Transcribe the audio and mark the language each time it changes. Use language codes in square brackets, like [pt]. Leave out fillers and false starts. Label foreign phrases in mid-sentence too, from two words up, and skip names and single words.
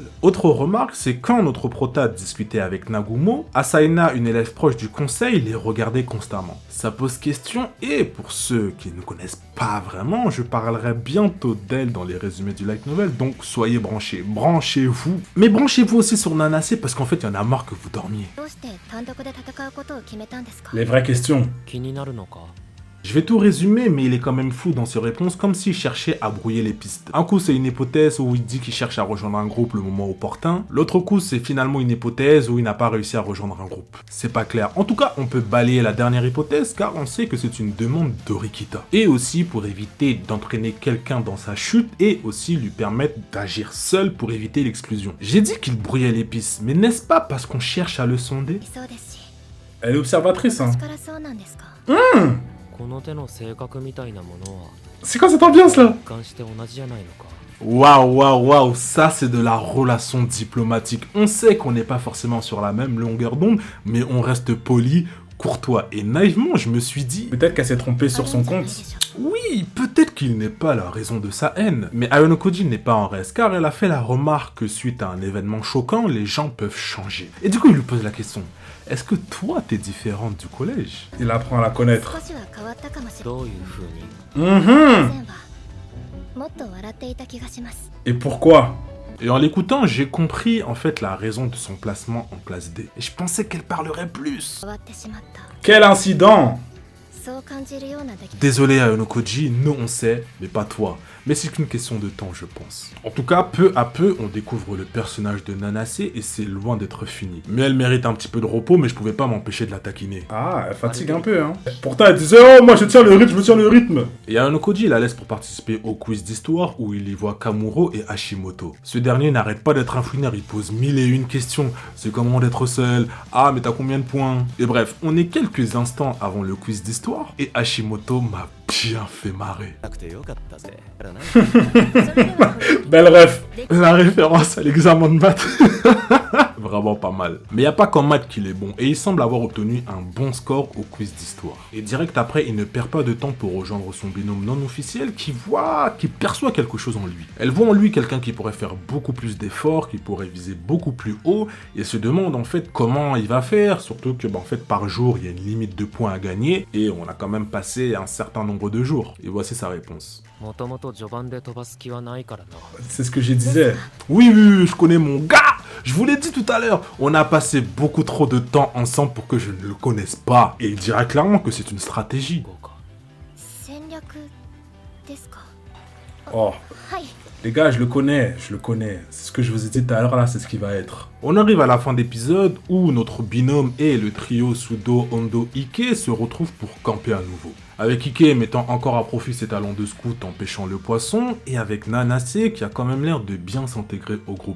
[fr] Autre remarque, c'est quand notre prota discutait avec Nagumo, Asaina, une élève proche du conseil, les regardait constamment. Ça pose question et pour ceux qui ne connaissent pas vraiment, je parlerai bientôt d'elle dans les résumés du [en] light novel, [fr] donc soyez branchés, branchez-vous. Mais branchez-vous aussi sur Nanase parce qu'en fait il y en a marre que vous dormiez. [ja] どうして単独で戦うことを決めたんですか？ [fr] Les vraies questions. [ja] 気になるのか。 [fr] Je vais tout résumer, mais il est quand même flou dans ses réponses, comme s'il cherchait à brouiller les pistes. Un coup, c'est une hypothèse où il dit qu'il cherche à rejoindre un groupe le moment opportun. L'autre coup, c'est finalement une hypothèse où il n'a pas réussi à rejoindre un groupe. C'est pas clair. En tout cas, on peut balayer la dernière hypothèse, car on sait que c'est une demande d'Orikita. Et aussi pour éviter d'entraîner quelqu'un dans sa chute, et aussi lui permettre d'agir seul pour éviter l'exclusion. J'ai dit qu'il brouillait les pistes, mais n'est-ce pas parce qu'on cherche à le sonder? [ja] いそうですし、 [fr] Elle est observatrice, hein. [ja] 昔からそうなんですか？この手の性格みたいなものは [fr] C'est quoi cette ambiance là? [ja] 一貫して同じじゃないのか。 [fr] Waouh, waouh, waouh, ça c'est de la relation diplomatique. On sait qu'on n'est pas forcément sur la même longueur d'onde, mais on reste poli, courtois. Et naïvement, je me suis dit, Peut-être qu'elle s'est trompée sur son [ja] あるんじゃない [fr] compte. [ja] でしょう [fr] oui, peut-être qu'il n'est pas la raison de sa haine. Mais Ayonokoji n'est pas en reste, car elle a fait la remarque que suite à un événement choquant, les gens peuvent changer. Et du coup, il lui pose la question, est-ce que toi t'es différente du collège? Il apprend à la connaître. [ja] 少しは変わったかもしれどういう風に。 Mhm. ませんわ。もっと笑っていた気がします。 [fr] Et pourquoi? Et en l'écoutant, j'ai compris en fait la raison de son placement en classe D. Et je pensais qu'elle parlerait plus. [ja] 変わってしまった。 [fr] Quel incident? [ja] そう感じるような出来事。 [fr] Désolé Ayonokoji, nous on sait, mais pas toi. Mais c'est qu'une question de temps, je pense. En tout cas, peu à peu, on découvre le personnage de Nanase et c'est loin d'être fini. Mais elle mérite un petit peu de repos, mais je pouvais pas m'empêcher de la taquiner. Ah, elle fatigue un peu, hein. Pourtant, elle disait, oh, moi je tiens le rythme, je tiens le rythme. Et Ayonokoji la laisse pour participer au quiz d'histoire où il y voit Kamuro et Hashimoto. Ce dernier n'arrête pas d'être un fouineur, il pose mille et une questions. C'est comment d'être seul? Ah, mais t'as combien de points? Et bref, on est quelques instants avant le quiz d'histoire et Hashimoto m'a bien fait marrer. [ja] なくてよかったぜ。だからな。それでは [fr] Belle ref. La référence à l'examen de maths. Vraiment pas mal. Mais y a pas qu'en maths qu'il est bon, et il semble avoir obtenu un bon score au quiz d'histoire. Et direct après, il ne perd pas de temps pour rejoindre son binôme non officiel qui perçoit quelque chose en lui. Elle voit en lui quelqu'un qui pourrait faire beaucoup plus d'efforts, qui pourrait viser beaucoup plus haut, et se demande en fait comment il va faire, surtout que en fait par jour il y a une limite de points à gagner, et on a quand même passé un certain nombre de jours. Et voici sa réponse. [ja] もともと序盤で飛ばす気はないからな。 [fr] C'est ce que je disais. Oui, oui, oui, je connais mon gars. Je vous l'ai dit tout à l'heure, on a passé beaucoup trop de temps ensemble pour que je ne le connaisse pas. Et il dira clairement que c'est une stratégie. [ja] こうか。戦略ですか？ [fr] Oh, [ja] はい。 [fr] les gars, je le connais. C'est ce que je vous ai dit tout à l'heure, là, c'est ce qui va être. On arrive à la fin d'épisode où notre binôme et le trio Sudo, Hondo, Ike se retrouvent pour camper à nouveau. Avec Ike mettant encore à profit ses talents de scout en pêchant le poisson, et avec Nanase qui a quand même l'air de bien s'intégrer au groupe.